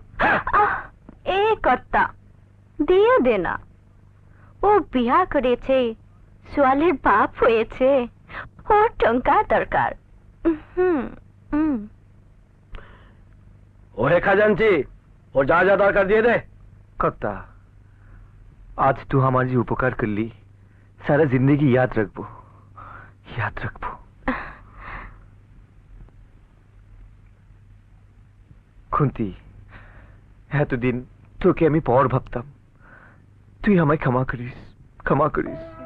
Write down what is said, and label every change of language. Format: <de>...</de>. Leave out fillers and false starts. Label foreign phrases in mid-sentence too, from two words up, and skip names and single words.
<bn>এ কর্তা দিয়ে দে না, ও বিয়া করেছে, সোয়ালের বাপ হয়েছে, ওর টঙ্কা দরকার। ওহে খাজানচি, ও যা যা দরকার দিয়ে দে।</bn> <hi>कर्ता, आज तू हमारी उपकार कर ली, सारा जिंदगी याद रखबो, याद रखबो।</hi> <bn>खुंती এতদিন তোকে আমি পর ভাবতাম, তুই আমায় ক্ষমা করিস, ক্ষমা করিস।</bn>